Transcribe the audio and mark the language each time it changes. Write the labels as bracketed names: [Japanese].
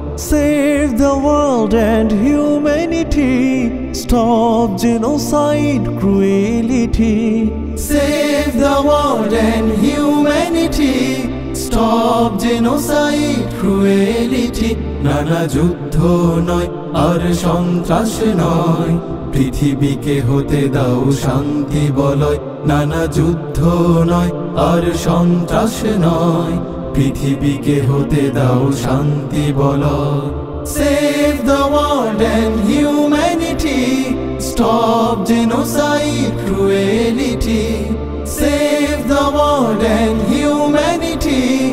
[English] Save the world and humanity. Stop genocide, cruelty. Save the world and humanity. Stop genocide, cruelty. [Bangla] নানা যুদ্ধ নয় আর সন্ত্রাস নয়, পৃথিবীকে হতে দাও শান্তি বলয়। নানা যুদ্ধ নয় আর সন্ত্রাস নয়, পৃথিবীকে হতে দাও শান্তি বলয়। [English] Save the world and humanity. Stop genocide, cruelty. Save the world and humanity.